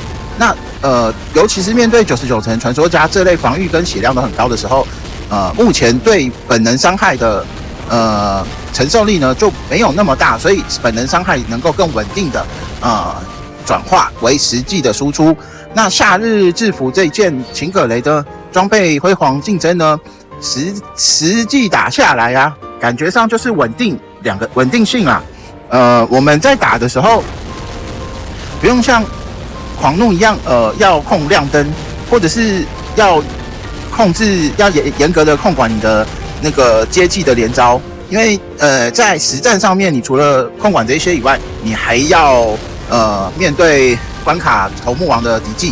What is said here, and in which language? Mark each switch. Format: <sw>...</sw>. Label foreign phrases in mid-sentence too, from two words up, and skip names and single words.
<zh>那尤其是面對99層傳說家這類防禦跟血量都很高的時候，目前對本能傷害的承受力呢就沒有那麼大，所以本能傷害能夠更穩定的轉化為實際的輸出。那夏日制服這一件秦葛雷的裝備輝煌競爭呢，實際打下來啊，感覺上就是穩定性啦。我們在打的時候不用像狂怒一樣要控亮燈，或者是要嚴格的控管你的那個接技的連招，因為在實戰上面，你除了控管這些以外，你還要面對關卡頭目王的敌技。</zh>